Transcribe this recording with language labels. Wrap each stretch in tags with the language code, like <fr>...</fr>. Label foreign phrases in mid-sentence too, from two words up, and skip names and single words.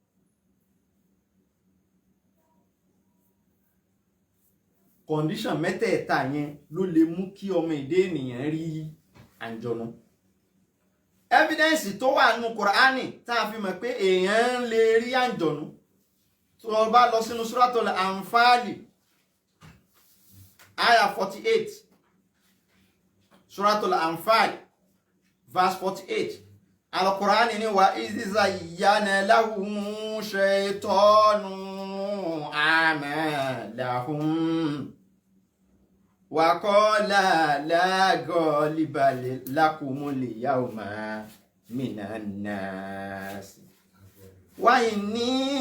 <yo>Condition mẹ́tẹ̀ẹ̀ta yẹn ló lè mú kí ọmọ èdè ènìyàn rí àǹjọ̀nú. Evidence tó wà nínú Kùránì tá a fi mọ̀ pé èèyàn lè rí àǹjọ̀nú, tó o bá lọ sínú Suratul Anfal aya 48, Suratul Anfal verse 48.</yo> <ar>Al-Qur'ani ni وإذ زين لهم الشيطان أعمالهم وقال لا غالب لكم اليوم من الناس وإني</ar>